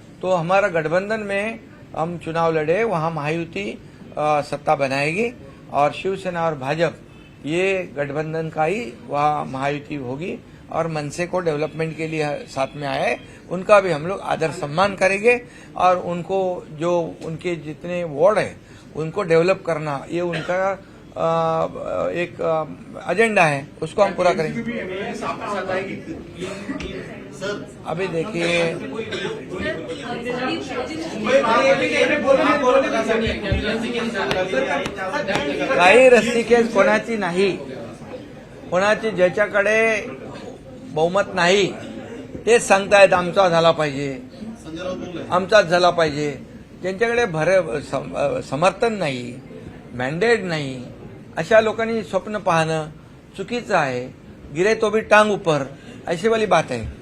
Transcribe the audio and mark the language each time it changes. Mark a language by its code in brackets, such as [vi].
[hi] तो हमारा गठबंधन में हम चुनाव लड़े, वहाँ महायुति सत्ता बनाएगी और शिवसेना और भाजपा ये गठबंधन का ही वहाँ महायुति होगी और मनसे को डेवलपमेंट के लिए साथ में आया है, उनका भी हम लोग आदर सम्मान करेंगे और उनको जो उनके जितने वार्ड है उनको डेवलप करना ये उनका एक एजेंडा है, उसको हम पूरा करेंगे। अभी देखिए [mr] काही रस्सीखेच कोणाची नाही, कोणाची ज्याच्याकडे बहुमत नाही तेच सांगतायत आमचा झाला पाहिजे, आमचाच झाला पाहिजे। ज्यांच्याकडे समर्थन नाही, मॅन्डेट नाही, अशा लोकांनी स्वप्न पाहणं चुकीचं आहे। [hi] गिरे तो भी टांग ऊपर, ऐसी वाली बात है।